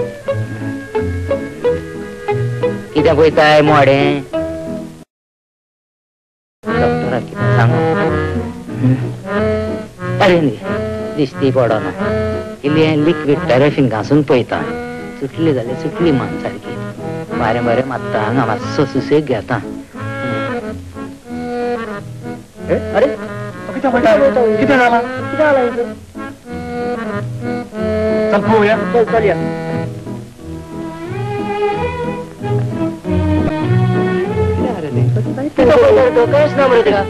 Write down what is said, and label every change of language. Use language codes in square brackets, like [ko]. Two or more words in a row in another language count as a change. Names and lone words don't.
[kok] कितें पळयताय मोडें डॉक्टरा कितें सांगो. अरे दिसती पडना. इल्लें [en] liquid paraffin [kok] घासून पळयता. सुटली जाल्यार सुटली मान सारकी. बारें बारें मारता हांगा मातसो सुसेग घेता. [mr] अरे किती झाला चल पोहूया. चल या. काहीच ना म्हणते का